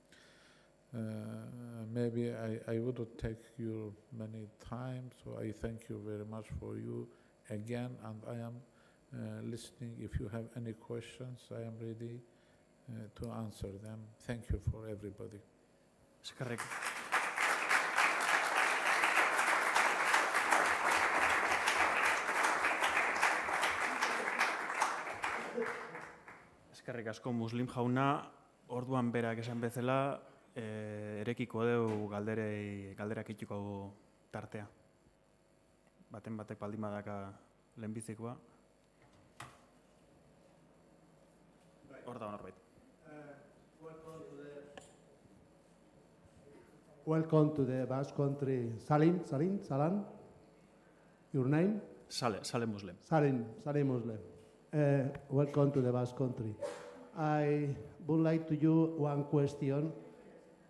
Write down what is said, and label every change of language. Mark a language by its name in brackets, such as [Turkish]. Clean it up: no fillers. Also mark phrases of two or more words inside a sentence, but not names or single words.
[English] Maybe I wouldn't take you many times, so I thank you very much for you again, and I am listening. If you have any questions, I am ready to answer them. Thank you for everybody. [Basque] Eskerrik asko Muslim jauna, orduan berak esan bezala, erekiko deu galderak itxiko tartea. Baten batek baldin badaka lehenbizikoa. Hor da norbait. [English] Welcome to the Basque country. Salan? Your name? Sale Muslim. Salim Muslim. Welcome to the Basque country. I would like to you one question.